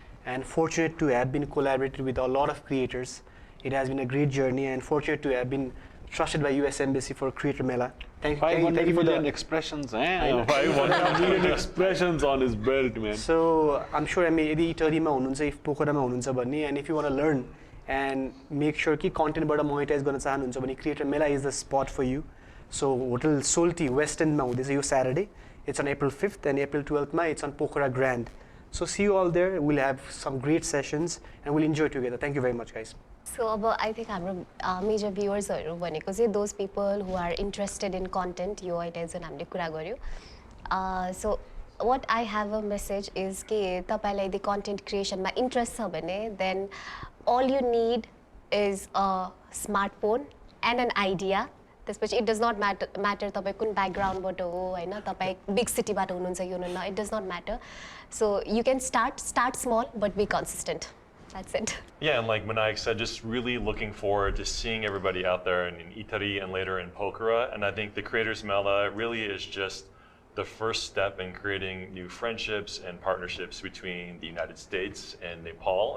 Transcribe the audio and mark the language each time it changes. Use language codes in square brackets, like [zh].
[en] And fortunate to have been collaborated with a lot of creators. It has been a great journey, and fortunate to have been trusted by US Embassy for Creator Mela. Thank you 500 for million the expressions, 500 million expressions on his belt, man. So I'm sure [ne] यदि इटरीमा हुनुहुन्छ, [en] if [ne] पोखरामा हुनुहुन्छ भने, [en] and if you want to learn and make sure [ne] कि कन्टेन्टबाट monetise गर्न चाहनुहुन्छ भने [en] Creator Mela is the spot for you. [ne] So hotel Soaltee West एन्डमा हुँदैछ यो Saturday. [en] It's on April 5th and April 12th मा it's on Pokhara Grand. So see you all there. We'll have some great sessions and we'll enjoy together. Thank you very much, guys. So I think [ne] हाम्रो major viewers भनेको चाहिँ [en] those people who are interested in content [ne] यो अहिले जुन हामीले कुरा गर्यो. [en] So what I have a message is [ne] कि तपाईलाई यदि [en] content creation [ne] मा interest छ भने [en] then all you need is a smartphone and an idea. त्यसपछि it does not matter [ne] तपाईँ कुन backgroundबाट हो हैन, तपाईँ big cityबाट हुनुहुन्छ यो न, [en] it does not matter. So you can start small but be consistent. That's it. Yeah, and like Monayac said, just really looking forward to seeing everybody out there in Itari and later in Pokhara. And I think the Creators Mela really is just the first step in creating new friendships and partnerships between the United States and Nepal.